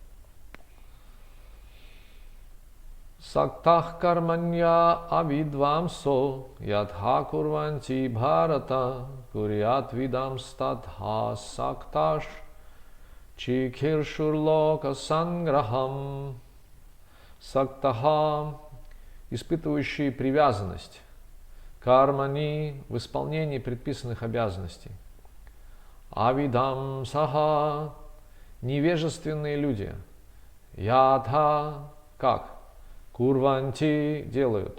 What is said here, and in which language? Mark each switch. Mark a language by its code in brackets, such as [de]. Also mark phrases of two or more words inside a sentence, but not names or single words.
[sa] सक्ताः कर्मण्य अविद्वांसो यथा कुर्वन्ति भारत कुर्याद् विद्वांस् तथा सक्तश् चिकीर्षुर्लोक संग्रहम्. Сактаха, [ru] испытывающий привязанность. Кармани, в исполнении предписанных обязанностей. [sa] अविदम् सह, невежественные люди. [ru] Ядха, как? Курванти, делают.